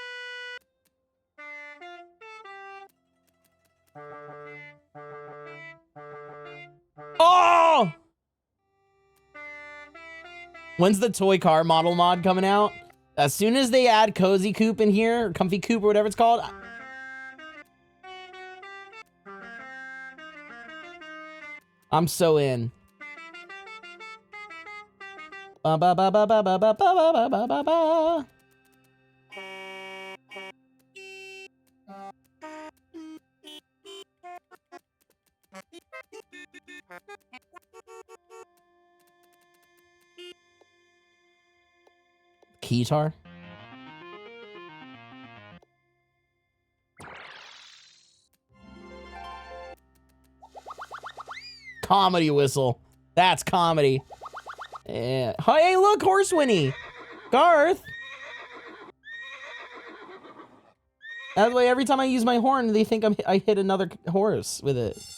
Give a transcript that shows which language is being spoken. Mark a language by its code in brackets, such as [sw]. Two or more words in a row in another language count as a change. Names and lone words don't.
[en] Oh! When's the toy car model mod coming out? As soon as they add Cozy Coupe in here, or Comfy Coupe, or whatever it's called. I'm so in. Ba ba ba ba ba ba ba ba ba ba ba. Keytar? Comedy whistle. That's comedy. Yeah. Hey, look, Horse Winnie. Garth. That way, every time I use my horn, they think I hit another horse with it.